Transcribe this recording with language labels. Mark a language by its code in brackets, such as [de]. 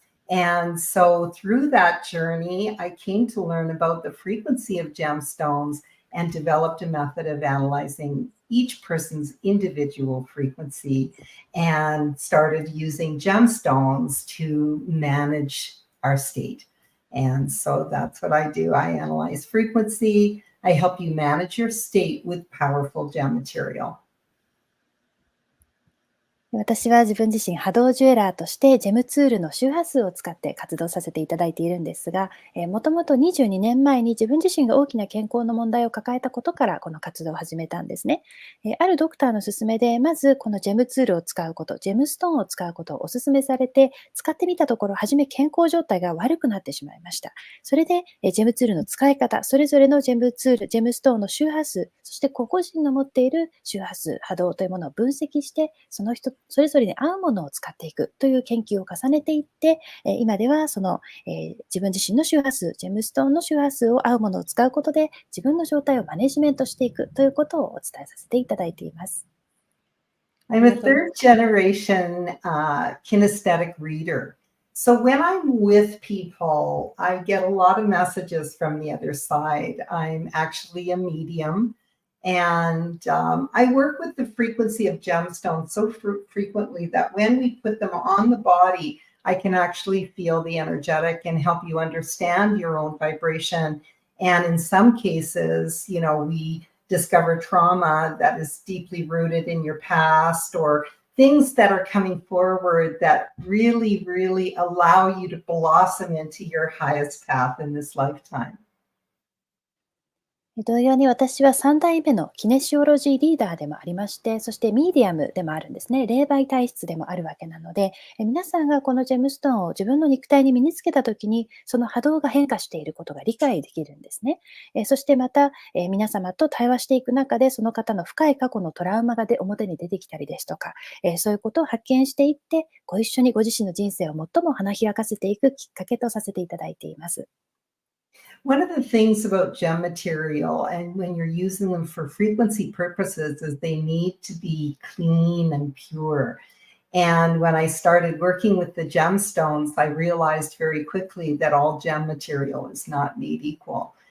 [en] And so through that journey, I came to learn about the frequency of gemstones and developed a method of analyzing each person's individual frequency and started using gemstones to manage our state. And so that's what I do. I analyze frequency. I help you manage your state with powerful gem material. [ja] 私は自分自身波動ジュエラーとしてジェムツールの周波数を使って活動させていただいているんですが、もともと22年前に自分自身が大きな健康の問題を抱えたことからこの活動を始めたんですね。あるドクターの勧めで、まずこのジェムツールを使うこと、ジェムストーンを使うことをお勧めされて、使ってみたところ、初め健康状態が悪くなってしまいました。それで、ジェムツールの使い方、それぞれのジェムツール、ジェムストーンの周波数、そして個々人の持っている周波数、波動というものを分析して、その人それぞれに合うものを使っていくという研究を重ねていって、今ではその、自分自身の周波数、ジェムストーンの周波数を合うものを使うことで、自分の状態をマネジメントしていくということをお伝えさせていただいています。 [en] I'm a third generation kinesthetic reader. So when I'm with people, I get a lot of messages from the other side. I'm actually a medium. And I work with the frequency of gemstones so frequently that when we put them on the body, I can actually feel the energetic and help you understand your own vibration. And in some cases, we discover trauma that is deeply rooted in your past, or things that are coming forward that really, really allow you to blossom into your highest path in this lifetime. [ja] 同様に私は3代目のキネシオロジーリーダーでもありまして、そしてミーディアムでもあるんですね。霊媒体質でもあるわけなので、皆さんがこのジェムストーンを自分の肉体に身につけたときに、その波動が変化していることが理解できるんですね。そしてまた、皆様と対話していく中で、その方の深い過去のトラウマが表に出てきたりですとか、そういうことを発見していって、ご一緒にご自身の人生を最も花開かせていくきっかけとさせていただいています。 [en] One of the things about gem material, and when you're using them for frequency purposes, is they need to be clean and pure. And when I started working with the gemstones, I realized very quickly that all gem material is not made equal.